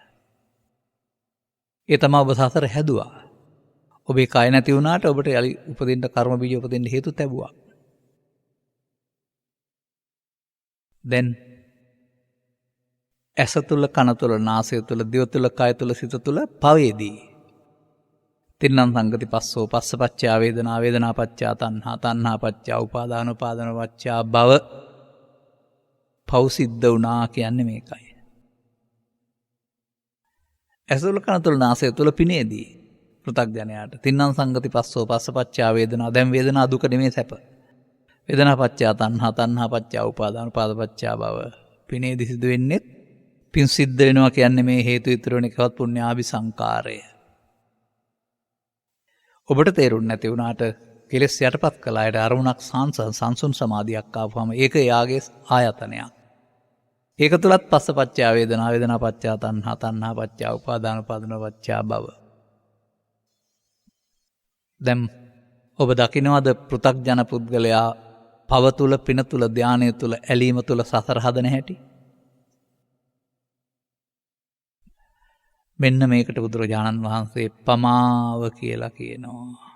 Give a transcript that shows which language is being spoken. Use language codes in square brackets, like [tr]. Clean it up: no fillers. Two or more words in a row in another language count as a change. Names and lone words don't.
[si] ඒ තමා ඔබ සසර හැදුවා. ඔබේ කය නැති වුණාට ඔබට යලි උපදින්න කර්ම බීජ උපදින්න හේතු ලැබුවා. දැන් ඇස තුල, කන තුල, නාසය තුල, දිව තුල, කය තුල, සිත තුල පවේදී. [pi] තින්නම් සංගති පස්සෝ පස්සපච්චා වේදනා, වේදනා පච්චා තණ්හා, තණ්හා පච්චා උපාදාන, උපාදාන පච්චා භව. [si] පව් සිද්ධ වුණා කියන්නේ මේකයි. ඇස තුල, කන තුල, නාසය තුල පිනේදී. [pi] පෘථග්ජනයාට තින්නම් සංගති පස්සෝ පස්සපච්චා වේදනා. [si] දැන් වේදනා දුක නෙමේ සැප. [pi] වේදනා පච්චා තණ්හා, තණ්හා පච්චා උපාදාන, උපාදාන පච්චා භව. [si] පිනේදී සිදු වෙන්නේ පින් සිද්ධ වෙනවා කියන්නේ මේ හේතු ඉතුරු වෙන එකවත් පුණ්‍යාභි සංකාරය. ඔබට තේරුම් නැති වුණාට කෙලෙස් යටපත් කළායට අරමුණක් සංසුන් සමාධියක් ආවම ඒක යාගේ ආයතනයක්. ඒක තුලත් [pi] පස්සපච්චා වේදනා, වේදනා පච්චා තණ්හා, තණ්හා පච්චා උපාදාන, උපාදාන පච්චා භව. [si] දැන් ඔබ දකින්නවද පෘථග්ජන පුද්ගලයා පව තුල, පින තුල, ධානය තුල, ඇලීම තුල සසර හදන හැටි? මෙන්න මේකට බුදුරජාණන් වහන්සේ පමාව කියලා කියනවා.